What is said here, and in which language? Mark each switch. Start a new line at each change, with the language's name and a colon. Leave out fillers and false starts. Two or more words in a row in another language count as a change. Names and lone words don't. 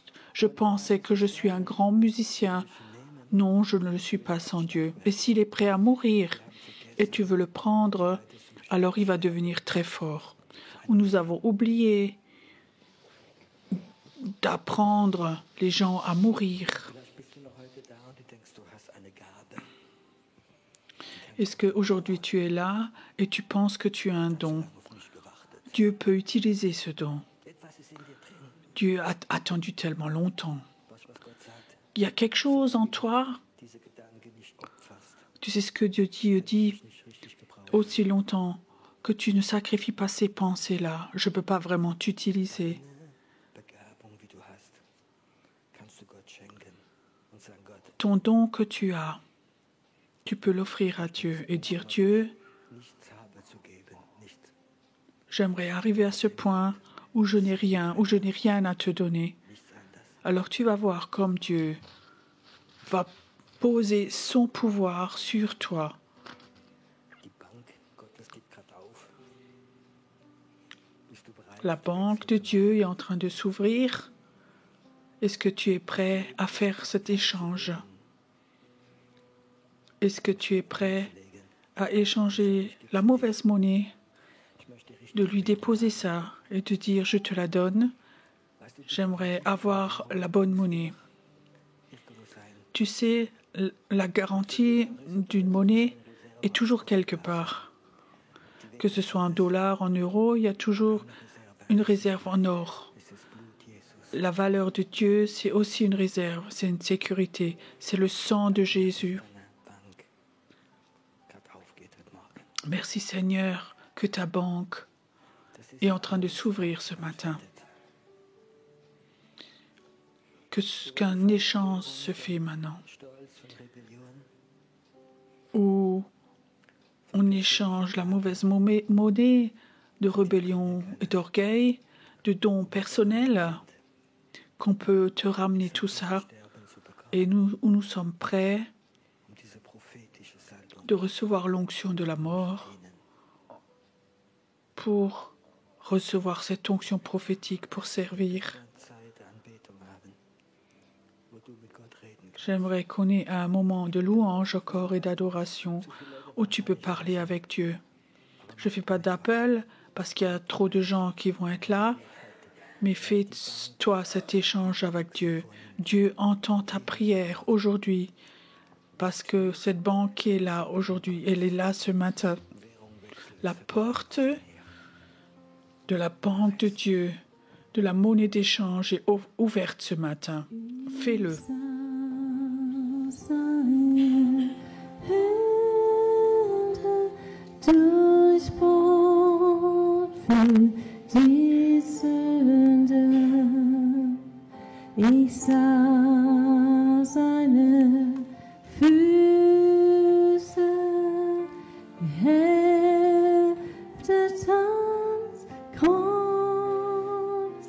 French: Je pensais que je suis un grand musicien. Non, je ne le suis pas sans Dieu. » Et s'il est prêt à mourir, et tu veux le prendre, alors il va devenir très fort. Où nous avons oublié d'apprendre les gens à mourir.
German: Vielleicht bist du noch heute da und du denkst, du hast eine Gabe.
French: Est-ce qu'aujourd'hui tu es là et tu penses que tu as un don?
German: Auf mich gewartet.
French: Dieu peut utiliser ce don.
German: Etwas ist in dir drin.
French: Dieu a attendu tellement longtemps.
German: Was Gott sagt,
French: Il y a quelque chose en toi.
German: diese Gedanken nicht opferst,
French: Tu sais ce que Dieu dit
German: nicht richtig gebraucht.
French: aussi longtemps que tu ne sacrifies pas ces pensées-là. Je ne peux pas vraiment t'utiliser.
German: Begabung, wie du hast, kannst du Gott schenken und sagen, Gott,
French: Ton don que tu as, tu peux l'offrir à Dieu et dire Dieu,
German: nichts habe zu geben, nichts,
French: j'aimerais arriver à ce point où je n'ai rien à te donner.
German: nichts anderes.
French: Alors tu vas voir comme Dieu va poser son pouvoir sur toi.
German: Die Bank Gottes geht gerade auf. Bist du bereit?
French: La banque de Dieu est en train de s'ouvrir. Est-ce que tu es prêt à faire cet échange? Est-ce que tu es prêt à échanger la mauvaise monnaie,
German: Ich möchte richtig,
French: de lui déposer ça et de dire je te la donne?
German: weißt du,
French: J'aimerais avoir la bonne monnaie.
German: irgendwo sein,
French: Tu sais, la garantie d'une monnaie est toujours quelque part. Que ce soit en dollars, en euros, il y a toujours une réserve en or.
German: es ist Blut Jesus.
French: La valeur de Dieu, c'est aussi une réserve, c'est une sécurité, c'est le sang de Jésus.
German: Deine Bank gerade aufgeht heute Morgen.
French: Merci Seigneur que ta banque
German: Das ist
French: est en train de s'ouvrir ce matin. Qu'un échange se fait maintenant,
German: Stolz von Rebellion,
French: où on échange la mauvaise monnaie de rébellion et d'orgueil, de dons personnels, qu'on peut te ramener tout ça,
German: Sterben zu bekommen,
French: et nous sommes prêts
German: diese prophetische Salbung
French: de recevoir l'onction de la mort
German: dienen.
French: pour recevoir cette onction prophétique pour servir.
German: Eine Zeit der Anbetung haben, wo du mit Gott reden kannst.
French: J'aimerais qu'on ait un moment de louange encore et d'adoration où tu peux parler avec Dieu. Je ne fais pas d'appel parce qu'il y a trop de gens qui vont être là, mais fais-toi cet échange avec Dieu. Dieu entend ta prière aujourd'hui parce que cette banque est là aujourd'hui, elle est là ce matin. La porte de la banque de Dieu, de la monnaie d'échange est ouverte ce matin. Fais-le.
German: Seine Hände durchbohrt für die Sünde. Ich sah seine Füße geheftet ans Kreuz.